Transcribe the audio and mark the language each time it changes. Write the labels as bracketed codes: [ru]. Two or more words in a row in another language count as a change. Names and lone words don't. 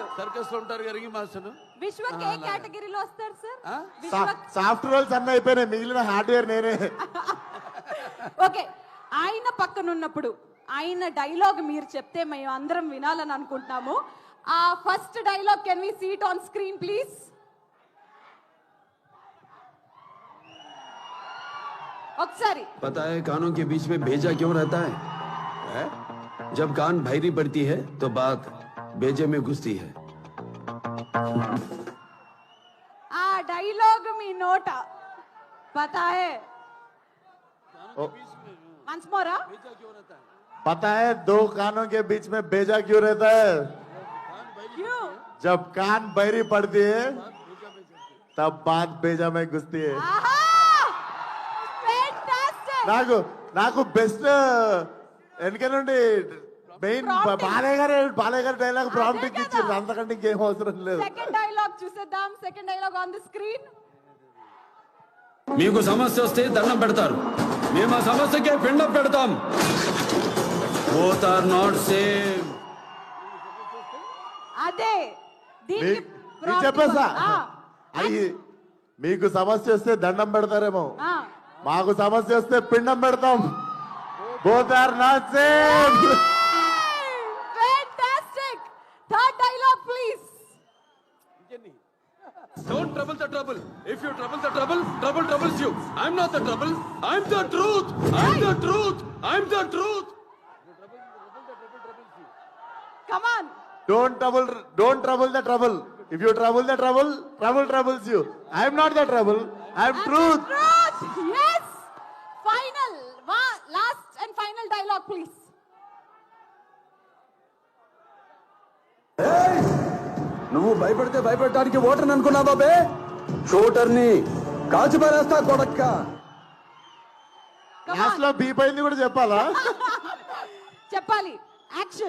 [te] సర్కస్ లో ఉంటారు గారికి మాస్టర్. విశ్వక్ ఏ కేటగిరీలో వస్తారు సార్? సాఫ్ట్ రోల్స్ అన్నీ అయిపోయినాయి, మిగిలిన హార్డ్వేర్ నేనే. ఓకే, ఆయన పక్కన ఉన్నప్పుడు ఆయన డైలాగ్ మీరు చెప్తే మేము అందరం వినాలని అనుకుంటున్నాము. [en] ఆ first dialogue can we see it on screen please? [te] ఒకసారి. [hi] पता है कानों के बीच में भेजा क्यों रहता है? जब कान भैरी पड़ती है तो बात भेजे में घुसती है. [te] ఆ డైలాగ్ మీ నోట [hi] पता है? [en] once more. [hi] पता है दो कानों के बीच में भेजा क्यों रहता है? क्यों? जब कान बहरी पड़ती है तब बात भेजा में घुसती है. [te] నాకు బెస్ట్ వెనక నుండి మెయిన్ బాలయ్య గారి డైలాగ్ ప్రాంప్ట్ ఇచ్చారు, అంతకంటే ఇంకేం అవసరం లేదు. [en] second dialogue చూసేద్దాం. second dialogue on the screen. [te] మీకు సమస్య వస్తే దండం పెడతారు, మేము ఆ సమస్యకే పిండం పెడతాం. [en] both are not same. [te] అదే చెప్పేసా, అది మీకు సమస్య వస్తే దండం పెడతారేమో, మాకు సమస్య వస్తే పిండం పెడతాం. [en] both are not same. fantastic. third dialogue please. Don't trouble the trouble. If you trouble the trouble, trouble troubles you. I'm not the trouble. I'm the truth. I'm the truth. I'm the truth. Come on. Don't trouble the trouble. If you trouble the trouble, trouble troubles you. I'm not the trouble. I'm truth. Yes. Final. Last and final dialogue please. [te] నువ్వు భయపడితే భయపెట్టడానికి ఓటర్ని అనుకున్నావా బే? షూటర్ని కాల్చి పారేస్తా కొడక్క. లాస్ట్ లో బీప్ అయింది కూడా చెప్పాలా? చెప్పాలి. యాక్షన్.